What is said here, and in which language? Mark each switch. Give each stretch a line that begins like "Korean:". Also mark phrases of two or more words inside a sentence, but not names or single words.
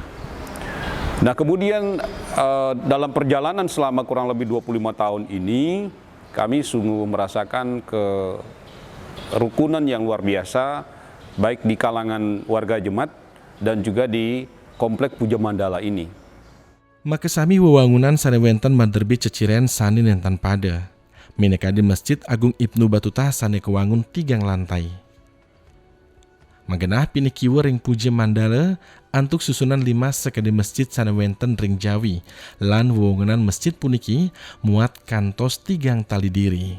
Indonesian: Nah, kemudian dalam perjalanan selama kurang lebih 25 tahun ini, kami sungguh merasakan kerukunan yang luar biasa, baik di kalangan warga jemaat dan juga di Komplek Puja Mandala ini.
Balinese: Maka sami wewangunan sanewenten maderbi ceciren sani nentan pada. Mineka di Masjid Agung Ibnu Batuta sane kewangun 3 lantai. Magenah pini kiwa ring Puja Mandala antuk susunan 5 sekade masjid sanewenten ring Jawi lan wewangunan masjid puniki muat kantos 3 tali diri.